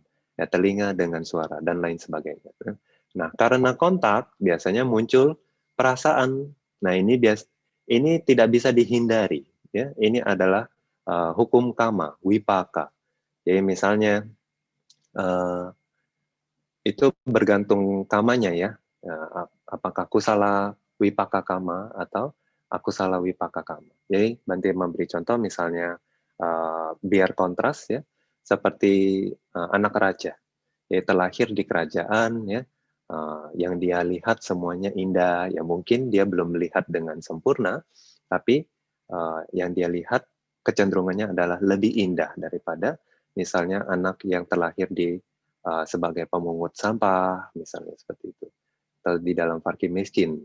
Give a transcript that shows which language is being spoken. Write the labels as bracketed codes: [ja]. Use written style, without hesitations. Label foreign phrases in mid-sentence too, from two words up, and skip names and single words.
[id] Ya, telinga dengan suara, dan lain sebagainya. Nah, karena kontak, biasanya muncul perasaan. Nah, ini tidak bisa dihindari. Ya. Ini adalah hukum kama, wipaka. Jadi misalnya, itu bergantung kamanya ya. Apakah [pi] kusala wipaka kama [id] atau [pi] akusala wipaka kama. [id] Jadi nanti memberi contoh misalnya biar kontras ya, seperti anak raja. Dia terlahir di kerajaan ya, yang dia lihat semuanya indah. Ya mungkin dia belum melihat dengan sempurna, tapi yang dia lihat kecenderungannya adalah lebih indah daripada misalnya anak yang terlahir di sebagai pemungut sampah, misalnya seperti itu, atau di dalam fakir miskin.